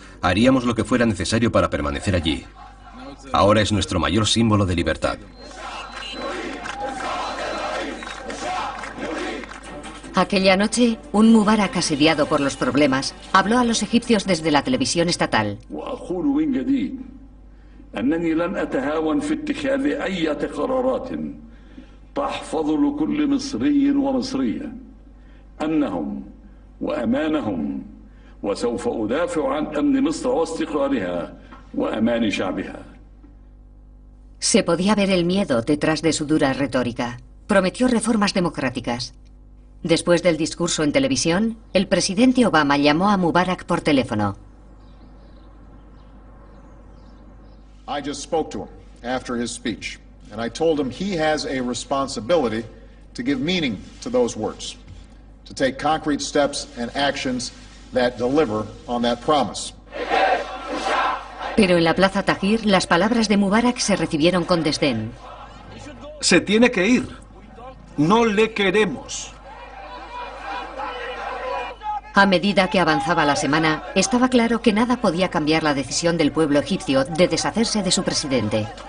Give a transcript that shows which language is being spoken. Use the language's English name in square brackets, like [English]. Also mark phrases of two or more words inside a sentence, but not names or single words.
[Spanish] Haríamos lo que fuera necesario para permanecer allí. Ahora es nuestro mayor símbolo de libertad. Aquella noche, un Mubarak asediado por los problemas habló a los egipcios desde la televisión estatal. [Arabic] أنني لن أتهاون في اتخاذ أي قرارات تحفظ لكل مصري ومصرية أمنهم وأمانهم وسوف أدافع عن أمن مصر واستقرارها وأمان شعبها. [Spanish] Se podía ver el miedo detrás de su dura retórica. Prometió reformas democráticas. Después del discurso en televisión, el presidente Obama llamó a Mubarak por teléfono. [English] I just spoke to him after his speech, and I told him he has a responsibility to give meaning to those words, to take concrete steps and actions that deliver on that promise. [Spanish] Pero en la plaza Tahrir, las palabras de Mubarak se recibieron con desdén. Se tiene que ir. No le queremos. A medida que avanzaba la semana, estaba claro que nada podía cambiar la decisión del pueblo egipcio de deshacerse de su presidente.